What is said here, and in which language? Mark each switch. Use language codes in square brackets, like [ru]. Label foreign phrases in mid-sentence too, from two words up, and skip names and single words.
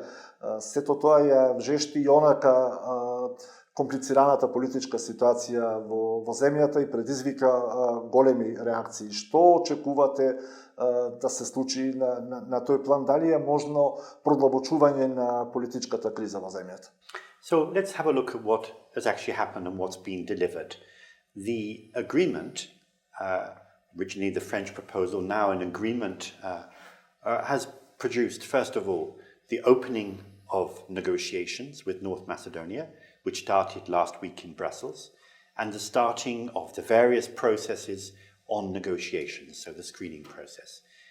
[mk] Сето тоа ја жешти и онака комплицираната политичка ситуација во земјата и предизвика големи реакции. Што очекувате да се случи на тој план? Дали е можно продлабочување на политичката криза во земјата? [en] So let's have a look at what has actually happened and what's been delivered. The agreement, originally the French proposal, now an agreement, has produced, first of all, the opening of negotiations with North Macedonia, which started last week in Brussels, and the starting of the various processes on negotiations, so the screening process.